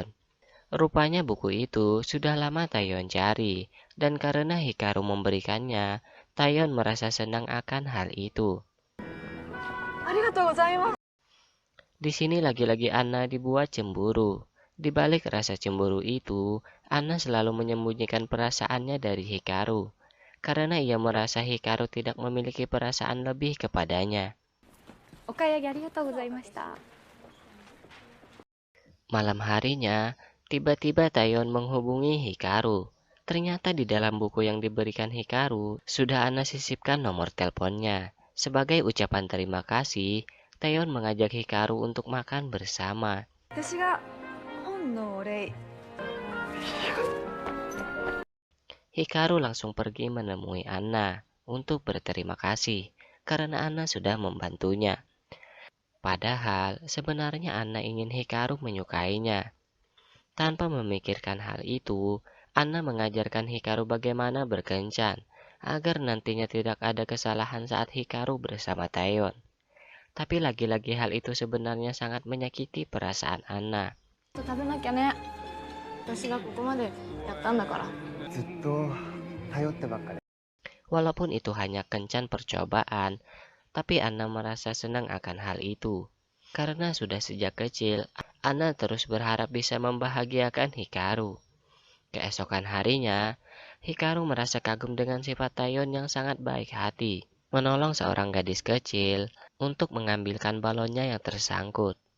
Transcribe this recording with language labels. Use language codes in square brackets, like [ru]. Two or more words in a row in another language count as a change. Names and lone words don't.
[id] Rupanya buku itu sudah lama Taeyeon cari, dan karena Hikaru memberikannya, Taeyeon merasa senang akan hal itu. Di sini lagi-lagi Anna dibuat cemburu. Di balik rasa cemburu itu, Anna selalu menyembunyikan perasaannya dari Hikaru, karena ia merasa Hikaru tidak memiliki perasaan lebih kepadanya. [ja] お買い上げありがとうございました。 [id] Malam harinya, tiba-tiba Taeyeon menghubungi Hikaru. Ternyata di dalam buku yang diberikan Hikaru, sudah Anna sisipkan nomor teleponnya. Sebagai ucapan terima kasih, Taeyeon mengajak Hikaru untuk makan bersama. [ja] 私が本のお礼。 [id] Hikaru langsung pergi menemui Anna untuk berterima kasih karena Anna sudah membantunya. Padahal sebenarnya Anna ingin Hikaru menyukainya. Tanpa memikirkan hal itu, Anna mengajarkan Hikaru bagaimana berkencan agar nantinya tidak ada kesalahan saat Hikaru bersama Taeyeon. Tapi lagi-lagi hal itu sebenarnya sangat menyakiti perasaan Anna. [ja] 食べなきゃね。私がここまでやったんだから。ずっと頼ってばっかり。 [id] Walaupun itu hanya kencan percobaan, tapi Anna merasa senang akan hal itu. Karena sudah sejak kecil, Anna terus berharap bisa membahagiakan Hikaru. Keesokan harinya, Hikaru merasa kagum dengan sifat Taeyeon yang sangat baik hati, menolong seorang gadis kecil untuk mengambilkan balonnya yang tersangkut.